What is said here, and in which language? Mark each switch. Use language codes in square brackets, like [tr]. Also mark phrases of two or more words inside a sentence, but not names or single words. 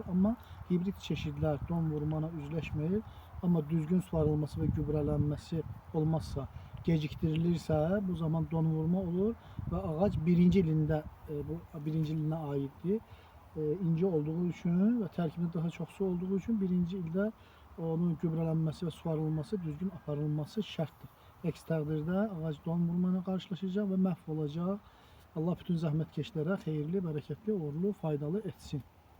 [az] Ama hibrit çeşidler don vurmana üzleşmeyir. Ama düzgün suvarılması ve gübrelənməsi olmazsa, geciktirilirse bu zaman don vurma olur ve ağac birinci ilində, bu birinci ilinə aiddir. İnce olduğu için ve terkibinde daha çok su olduğu için birinci ildə onun gübrələnməsi ve suvarılması, düzgün aparılması şərtdir. Əks təqdirdə ağac don vurma ilə qarşılaşacaq və məhv olacaq. Allah bütün zəhmətkeşlərə xeyirli, bərəkətli, uğurlu, faydalı etsin.